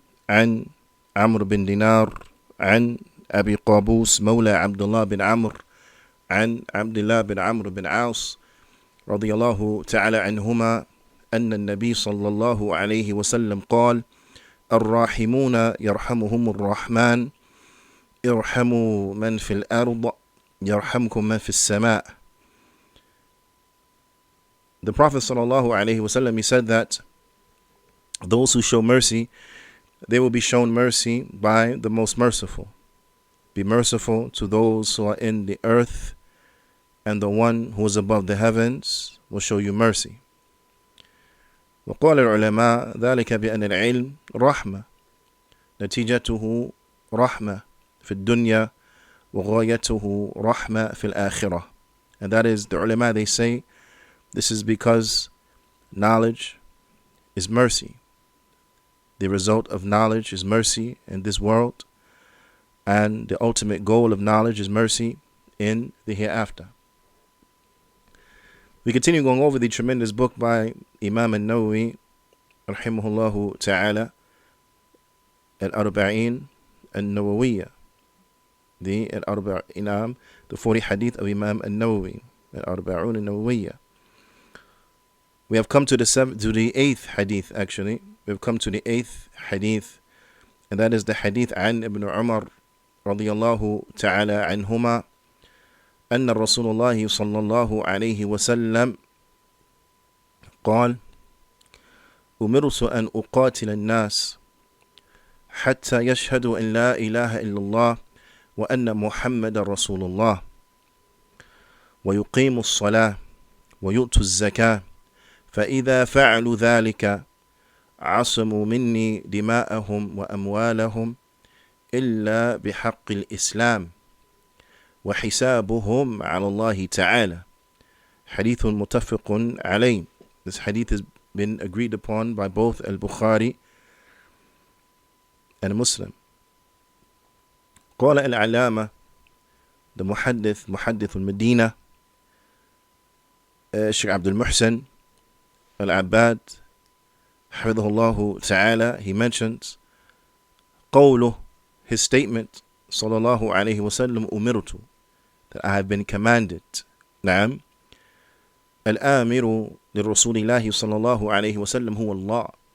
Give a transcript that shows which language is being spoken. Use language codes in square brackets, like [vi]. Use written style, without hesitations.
[ar] عن عمرو بن دينار عن أبي قابوس مولى عبد الله بن عمرو عن عبد الله بن عمرو بن عاص رضي الله تعالى عنهما أن النبي صلى الله عليه وسلم قال: الراحمون يرحمهم الرحمن ارحموا من في الأرض يرحمكم من في السماء. [en] The Prophet sallallahu alaihi wasallam, he said that those who show mercy, they will be shown mercy by the most merciful. Be merciful to those who are in the earth, and the one who is above the heavens will show you mercy. [ar] وقال العلماء ذلك بأن العلم رحمة نتيجته رحمة في الدنيا وغايته رحمة في الآخرة. [en] And that is, the ulama, they say this is because knowledge is mercy. The result of knowledge is mercy in this world, and the ultimate goal of knowledge is mercy in the hereafter. We continue going over the tremendous book by Imam al-Nawawi rahimahullahu ta'ala, Al-Arba'in al-Nawawiyya, the Al-Arba'in, the 40 hadith of Imam al-Nawawi, Al-Arba'un al-Nawawiyya. We have come to the 8th hadith, actually. We have come to the 8th hadith, and that is the hadith an Ibn Umar radiyallahu ta'ala anhuma [ar] أن رسول الله صلى الله عليه وسلم قال: أمرت أن أقاتل الناس حتى يشهدوا أن لا إله إلا الله وأن محمد رسول الله ويقيموا الصلاة ويؤتوا الزكاة فإذا فعلوا ذلك عصموا مني دماءهم وأموالهم إلا بحق الإسلام وحسابهم على الله تعالى. Hadith متفق عليه. [en] This hadith has been agreed upon by both Al-Bukhari and Muslim. [ar] قال العلامة, [en] the محدث المدينة, Sheikh Abdul Muhsin Al-Abbad [ar] حفظه الله تعالى, [en] he mentions قوله, his statement, sallallahu alayhi wasallam, umirtu, that I have been commanded. [ar] نعم. الآمر للرسول الله صلى الله عليه وسلم هو الله.